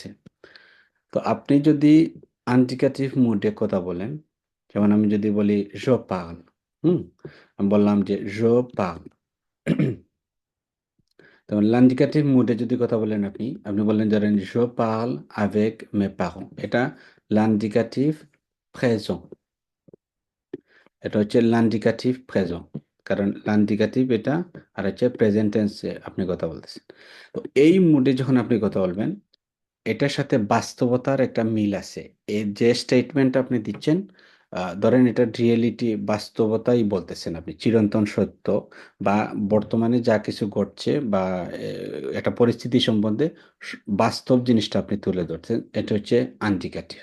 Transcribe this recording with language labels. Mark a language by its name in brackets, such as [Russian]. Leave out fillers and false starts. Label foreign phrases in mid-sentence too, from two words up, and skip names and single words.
[Bangla] তো আপনি যদি আনডিকেটিভ মুডে কথা বলেন, যেমন আমি যদি বলি [French] je parle, [Bangla] হুম, আমি বললাম যে [French] je parle. [Bangla] তখন l'indicatif মুডে যদি কথা বলেন আপনি আপনি বললেন ধরেন [French] je parle avec mes parents, [Bangla] এটা [French] l'indicatif présent, [Bangla] এটা হচ্ছে [French] l'indicatif présent, [Bangla] কারণ l'indicatif এটা, আর হচ্ছে [English] present tense [Bangla] আপনি কথা বলতেছেন। তো এই মুডে যখন আপনি কথা বলবেন, এটার সাথে বাস্তবতার একটা মিল আছে। এই যে স্টেটমেন্ট আপনি দিচ্ছেন, ধরেন এটা রিয়েলিটি, বাস্তবতাই বলতেছেন আপনি, চিরন্তন সত্য বা বর্তমানে যা কিছু ঘটছে বা একটা পরিস্থিতি সম্বন্ধে বাস্তব জিনিসটা আপনি তুলে ধরছেন, এটা হচ্ছে আনডিকেটিভ।